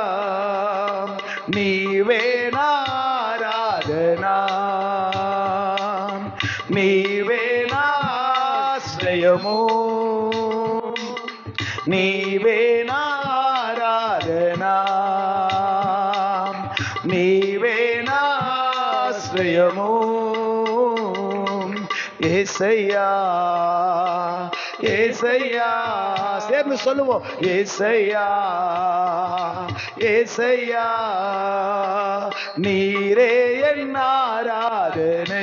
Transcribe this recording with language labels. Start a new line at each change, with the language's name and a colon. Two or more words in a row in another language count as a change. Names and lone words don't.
Telugu: నీవే నా ఆరాధనా, నీవే నా ఆశ్రయము, నీవే నా ఆరాధనా, నీవే నా ఆశ్రయము.
Tamil: ஏசையா ஏசையா, சேர்ந்து சொல்லுவோம். ஏசையா ஏசையா, நீரே என் ஆராதனை.